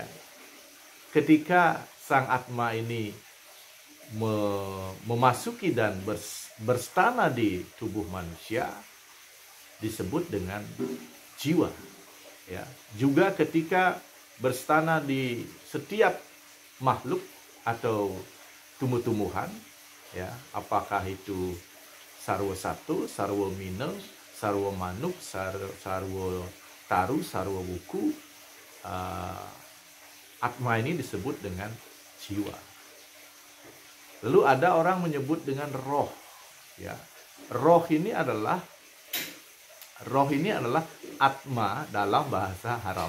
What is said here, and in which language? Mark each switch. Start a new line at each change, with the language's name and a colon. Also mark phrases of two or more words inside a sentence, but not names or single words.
Indonesian: Ketika sang atma ini memasuki dan berstana di tubuh manusia, disebut dengan jiwa. Ya. Juga ketika berstana di setiap makhluk atau tumbuh-tumbuhan, ya, apakah itu sarwa satu, sarwa mina, sarwa manuk, sarwa taru, sarwa buku, atma ini disebut dengan jiwa. Lalu ada orang menyebut dengan roh, ya. Roh ini adalah atma dalam bahasa Arab.